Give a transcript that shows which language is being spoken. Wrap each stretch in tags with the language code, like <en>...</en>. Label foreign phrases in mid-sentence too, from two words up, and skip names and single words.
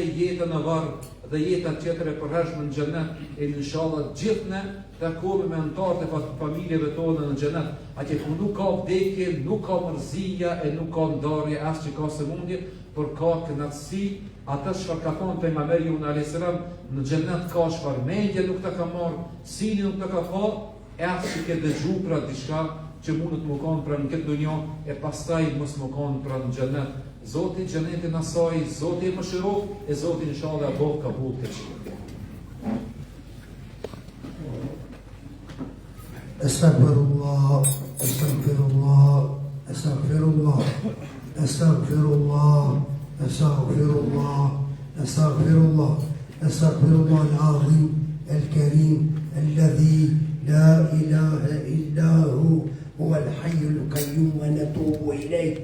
<sq>jeta në varë, dhe jeta tjetër e përhershme në xhenet, e inshallah gjithë ne takohemi me anëtarët e familjeve tona në xhenet, atje ku nuk ka vdekje, nuk ka mërzia e nuk ka ndarje, as që ka sëmundje, por ka kënaqësi, atë çfarë ka thonë pejgamberi jon</sq> <ar>عليه السلام,</ar> <sq>në xhenet ka çfarë mendje nuk ta ka marrë, sini nuk ta ka pa, e as që ke dëgju pra diçka që mund të më konë pra në këtë dunjë e pastaj mos më konë pra në xhenet. Zoti xhenetin asaj, Zoti e mëshirov, e Zoti inshallah bëj kabul të çik.</sq> <ar>أستغفر الله، أستغفر الله، أستغفر الله، أستغفر الله، أستغفر الله، أستغفر الله، أستغفر الله العظيم الكريم الذي لا إله إلا هو هو الحي القيوم ونتوب إليه.</ar>